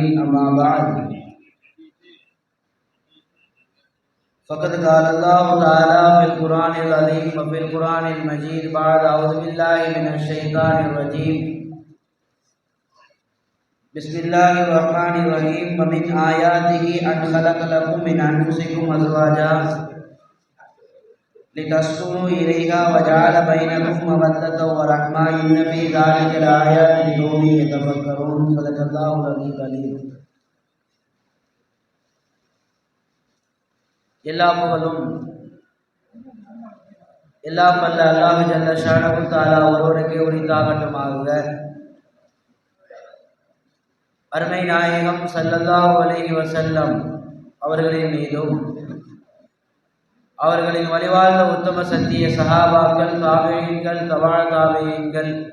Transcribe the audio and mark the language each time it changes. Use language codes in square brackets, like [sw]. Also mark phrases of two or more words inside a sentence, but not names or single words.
[ar] أما بعد فقد قال الله تعالى في القرآن العظيم وفي القرآن المجيد بعد أعوذ بالله من الشيطان الرجيم بسم الله الرحمن الرحيم ومن آياته أن خلق لكم من أنفسكم أزواجا لتسكنوا إليها وجعل بينكم مودة ورحمة إن في ذلك لآيات لقوم يتفكرون. صدق الله العلي. [ta] எல்லா புகழும் எல்லாம் வல்ல அல்லாஹ் [ar] جل شأنه تعالى [ta] ஒருவனுக்கே உரித்தாகட்டுமாக. அருமை நாயகம் [ar] صلى الله عليه وسلم [ta] அவர்களின் மீதும் அவர்களின் வழிவாழ்ந்த உத்தம சத்திய சஹாபாக்கள், தாபீன்கள், தபா தாபீன்கள்,